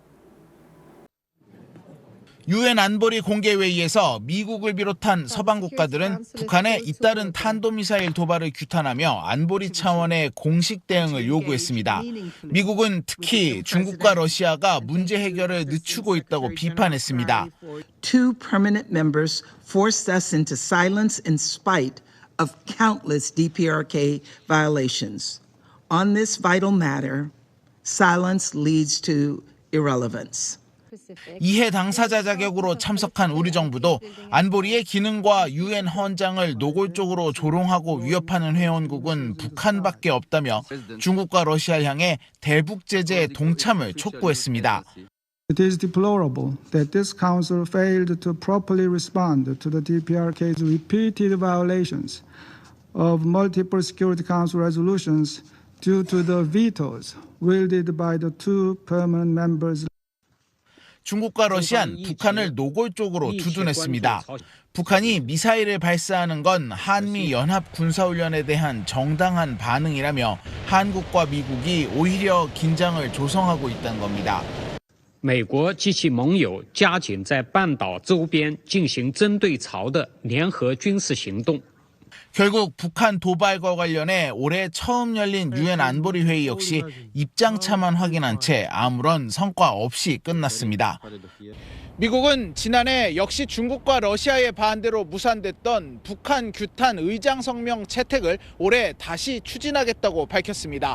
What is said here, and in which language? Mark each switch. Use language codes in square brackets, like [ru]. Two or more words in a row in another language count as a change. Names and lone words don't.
[ko] 유엔 안보리 공개회의에서 미국을 비롯한 서방 국가들은 북한의 잇따른 탄도미사일 도발을 규탄하며 안보리 차원의 공식 대응을 요구했습니다. 미국은 특히 중국과 러시아가 문제 해결을 늦추고 있다고 비판했습니다. [en] Two permanent members forced us into silence in spite of countless DPRK violations. On this vital matter, silence leads to irrelevance. [ko] 이해 당사자 자격으로 참석한 우리 정부도 안보리의 기능과 유엔 헌장을 노골적으로 조롱하고 위협하는 회원국은 북한밖에 없다며 중국과 러시아 향해 대북 제재에 동참을 촉구했습니다. [en] It is deplorable that this council failed to properly respond to the DPRK's repeated violations of multiple Security Council resolutions due to the vetoes wielded by the two permanent members. [ko] 중국과 러시아는 북한을 노골적으로 두둔했습니다. 북한이 미사일을 발사하는 건 한미 연합 군사훈련에 대한 정당한 반응이라며 한국과 미국이 오히려 긴장을 조성하고 있다는 겁니다. [zh] 美国及其盟友加紧在半岛周边进行针对朝的联合军事行动。 [ko] 결국 북한 도발과 관련해 올해 처음 열린 유엔 안보리 회의 역시 입장차만 확인한 채 아무런 성과 없이 끝났습니다. 미국은 지난해 역시 중국과 러시아의 반대로 무산됐던 북한 규탄 의장 성명 채택을 올해 다시 추진하겠다고 밝혔습니다.